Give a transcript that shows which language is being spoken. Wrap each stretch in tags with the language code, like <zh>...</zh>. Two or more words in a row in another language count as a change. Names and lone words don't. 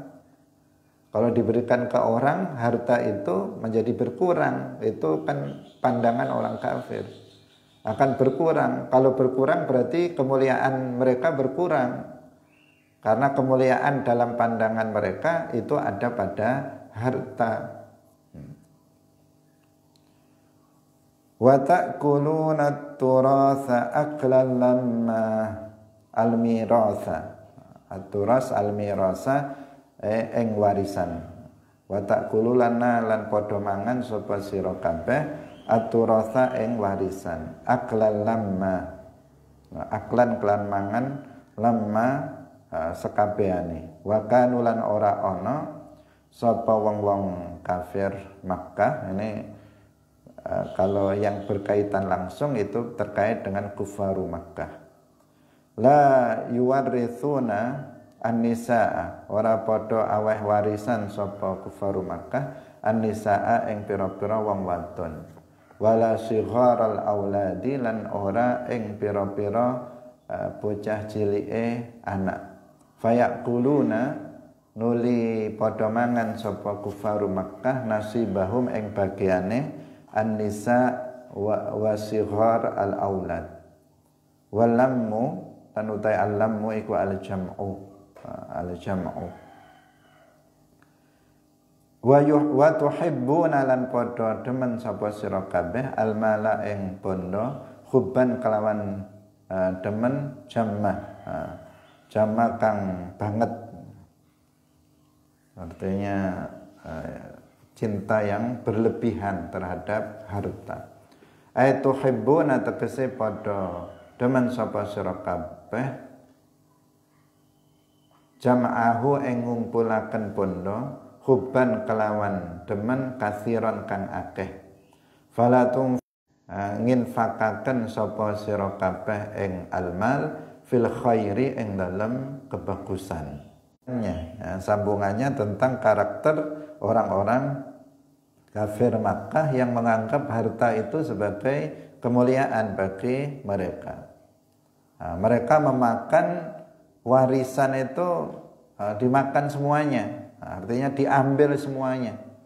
<id>Kalau diberikan ke orang, harta itu menjadi berkurang. Itu kan pandangan orang kafir. Akan berkurang. Kalau berkurang berarti kemuliaan mereka berkurang. Karena kemuliaan dalam pandangan mereka itu ada pada harta.</id> <ar>وتأكلون التراث أكلا لما الميراث. التراث الميراث ing warisan. وتأكلون</ar> <jv>lan padha mangan sapa sira kabeh at-turatha ing warisan.</jv> <ar>أكلا لما.</ar> <jv>Aklan kelan mangan lamma sekabehane. Wa kanulan ora ana sapa wong-wong kafir Makkah.</jv> <id>Ini kalau yang berkaitan langsung itu terkait dengan kufaru Makkah.</id> <ar>لا يورثون النساء,</ar> <jv>ora padha aweh warisan sapa kufaru Makkah an-nisaa ing pira-pira wong wadon.</jv> <ar>ولا صغار الأولاد</ar> <jv>lan ora ing pira-pira bocah cilike anak. Fayakuluna nuli padha mangan sapa kufaru Makkah nasibahum ing bagiane</jv> <ar>النساء وصغار الأولاد.</ar> <jv>Walammu lan utai al-lammu iku al-jam'u.</jv> <ar>وتحبون</ar> <jv>lan padha demen sapa sira kabeh al-mala ing bondo hubban kelawan demen jamma. Jamma kang banget.</jv> <id>Artinya cinta yang berlebihan terhadap harta.</id> <jv>Tuhibbuna tegese padha demen sapa sira kabeh jam'ahu ing ngumpulaken bondo hubban kelawan demen kathiron kang akeh falatung nginfakaken sapa sira kabeh ing</jv> <ar>المال في الخير</ar> <jv>ing dalem kebagusan.</jv> <id>Sambungannya tentang karakter orang-orang kafir Makkah yang menganggap harta itu sebagai kemuliaan bagi mereka. Mereka memakan warisan itu dimakan semuanya, artinya diambil semuanya.</id>